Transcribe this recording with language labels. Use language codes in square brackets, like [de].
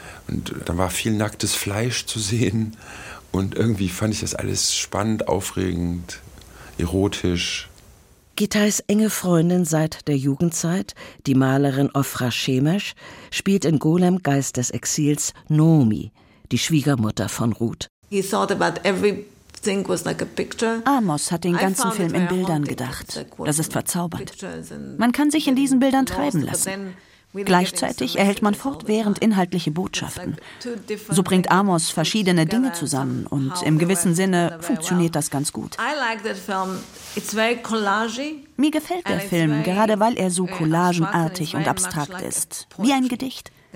[de] Und da war viel nacktes Fleisch zu sehen. Und irgendwie fand ich das alles spannend, aufregend, erotisch. Gitais enge Freundin seit der Jugendzeit, die Malerin Ofra Shemesh, spielt in Golem Geist des Exils Nomi, die Schwiegermutter von Ruth. [en] He thought about everything was like a picture. [de] Amos hat den ganzen Film in Bildern gedacht. Das ist verzaubert. Man kann sich in diesen Bildern treiben lassen. Gleichzeitig erhält man fortwährend inhaltliche Botschaften. So bringt Amos verschiedene Dinge zusammen und im gewissen Sinne funktioniert das ganz gut. Mir gefällt der Film, gerade weil er so collagenartig und abstrakt ist, wie ein Gedicht.